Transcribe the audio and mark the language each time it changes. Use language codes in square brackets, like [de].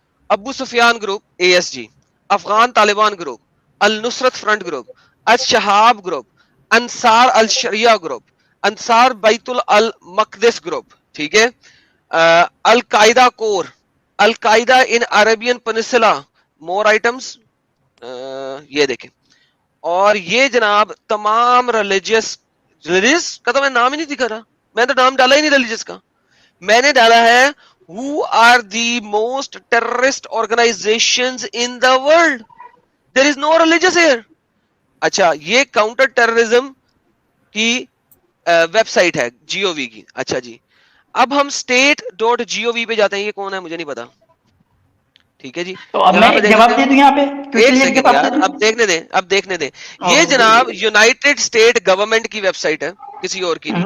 [ur] ابو سفیان group ASG, Afghan Taliban group, النصرت front group, الشہاب group, انصار الشریعہ group, انصار بیت المقدس گروپ, ٹھیک ہے. القاعدہ کور, القاعدہ ان عربین پنسلا, مور آئٹمس, یہ دیکھیں. اور یہ جناب تمام ریلیجس کا تو میں نام ہی نہیں دکھا رہا, میں تو نام ڈالا ہی نہیں ریلیجس کا. میں نے ڈالا ہے [en] who are the most terrorist organizations in the world. There is no religious here. [ur] اچھا یہ کاؤنٹر ٹیررزم کی ویب سائٹ ہے GOV کی. اچھا جی, اب ہم state.gov پہ جاتے ہیں. یہ کون ہے مجھے نہیں پتا, ٹھیک ہے جی. تو اب میں جواب دے دوں یہاں پہ, ایک سیکنڈ یار, اب دیکھنے دیں. یہ جناب یونائٹڈ اسٹیٹ گورنمنٹ کی ویب سائٹ ہے, کسی اور کی نہیں.